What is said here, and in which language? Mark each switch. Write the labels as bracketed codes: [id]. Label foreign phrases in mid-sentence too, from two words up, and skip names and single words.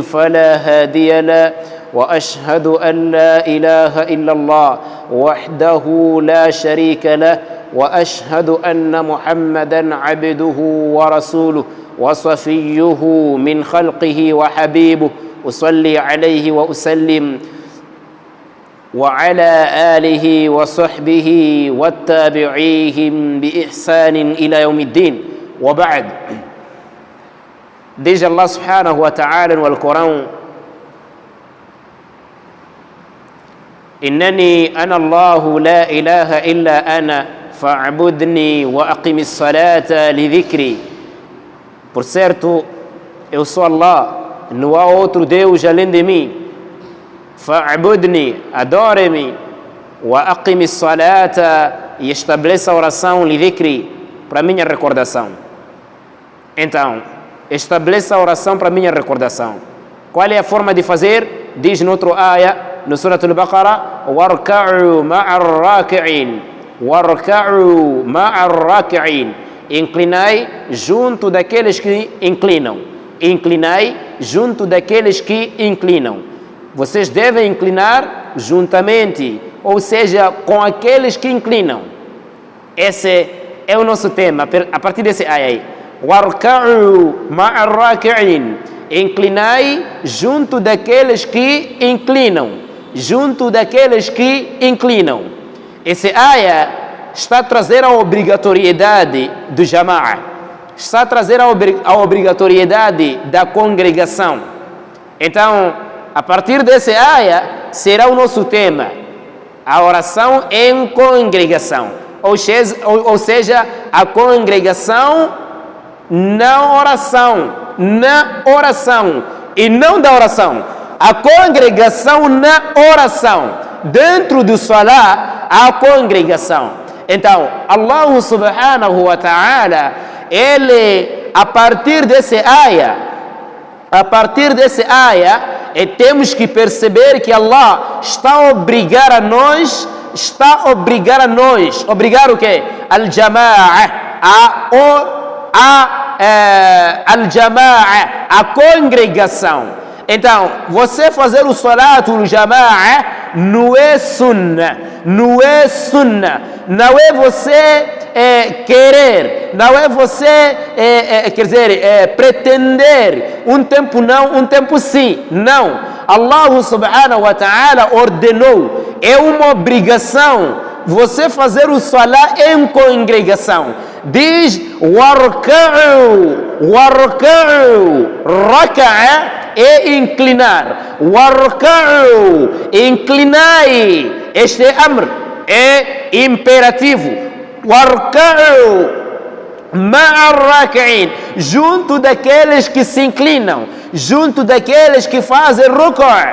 [ar] فلا هادي له وأشهد أن لا إله إلا الله وحده لا شريك له وأشهد أن محمدًا عبده ورسوله وصفيه من خلقه وحبيبه أصلي عليه وأسلم وعلى آله وصحبه والتابعيهم بإحسان إلى يوم الدين وبعد. [pt] Diz [ar] الله سبحانه وتعالى [pt] no Alcorão: [ar] إنني أنا الله لا إله إلا أنا فاعبudni وأقم الصلاة لذكري. [pt] Por certo, eu sou Allah, não há outro Deus além de mim. Fa'budni, adore-me, [ar] وأقم الصلاة, [pt] e estabeleça a oração [ar] لذكري, [pt] para minha recordação. Então, estabeleça a oração para minha recordação. Qual é a forma de fazer? Diz no outro ayah, no Surah Al-Baqarah: [ar] واركعوا مع الراكعين. واركعوا مع الراكعين. [pt] Inclinai junto daqueles que inclinam. Inclinai junto daqueles que inclinam. Vocês devem inclinar juntamente, ou seja, com aqueles que inclinam. Esse é o nosso tema, a partir desse ayah aí. [ar] واركعوا مع الراكعين. [pt] Inclinai junto daqueles que inclinam. Junto daqueles que inclinam. Esse ayah está a trazer a obrigatoriedade do Jama'a, está a trazer a obrigatoriedade da congregação. Então, a partir desse ayah, será o nosso tema, a oração em congregação, ou seja, a congregação na oração e não da oração, a congregação na oração, dentro do salah, a congregação. Então, [ar] الله سبحانه وتعالى, [pt] ele, a partir desse ayah, temos que perceber que Allah está a obrigar a nós, obrigar o quê? [ar] الجماعة، الجماعة, [pt] a congregação. Então, você fazer o [ar] صلاة الجماعة [pt] não é sunnah, não é você querer, não é você, pretender um tempo não, um tempo sim, não. [ar] الله سبحانه وتعالى [pt] ordenou, é uma obrigação você fazer o salah em congregação. Diz: warka'u, raka'a é inclinar, warka'u, inclinai, este é amr, é imperativo, [ar] واركعوا مع الراكعين, [pt] junto daqueles que se inclinam, junto daqueles que fazem ruku'.